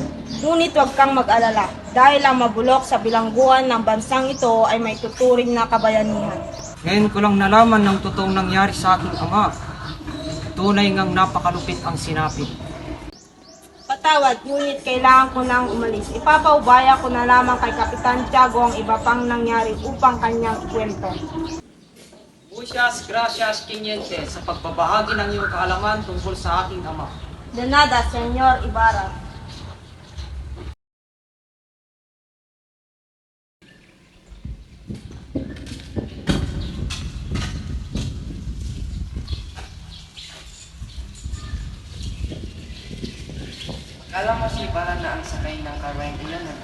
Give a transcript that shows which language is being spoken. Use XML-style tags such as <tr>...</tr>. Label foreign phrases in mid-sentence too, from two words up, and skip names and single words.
<tl>Ngunit huwag kang mag-alala dahil ang mabulok sa bilangguan ng bansang ito ay may tuturing na kabayanihan. Ngayon ko lang nalaman ng totoong nangyari sa aking ama. Tunay ngang napakalupit ang sinapit. Patawad, ngunit kailangan ko nang umalis. Ipapaubaya ko na lamang kay Kapitan Tiago ang iba pang nangyari upang kanyang ikwento.</tl> <es>Muchas gracias,</es> <tl>Kinyente, sa pagbabahagi ng iyong kaalaman tungkol sa aking ama.</tl> <es>De nada, Senyor Ibarra.</es> <tl>Akala mo si Ibarra na ang sakay ng karweng ilan, ano?</tl>